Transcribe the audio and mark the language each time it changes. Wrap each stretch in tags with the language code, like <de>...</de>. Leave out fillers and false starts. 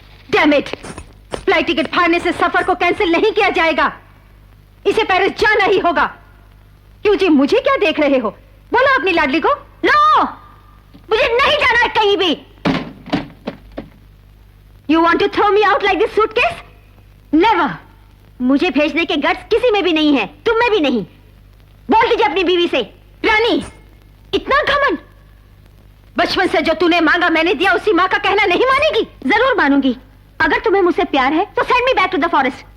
<en>damn it,</en> <hi>flight ticket फाड़ने से सफर को कैंसिल नहीं किया जाएगा। इसे पेरिस जाना ही होगा। क्यों जी, मुझे क्या देख रहे हो? बोलो अपनी लाडली को। नो, मुझे नहीं जाना है कहीं भी।</hi> <en>You want to throw me out like this suitcase? Never.</en> <hi>मुझे भेजने के गट्स किसी में भी नहीं है, तुम में भी नहीं। बोल दीजिए अपनी बीवी से। रानी, इतना घमंड। बचपन से जो तूने मांगा मैंने दिया, उसी माँ का कहना नहीं मानेगी? जरूर मानूंगी। अगर तुम्हें मुझसे प्यार है तो</hi> <en>Send me back to the forest.</en>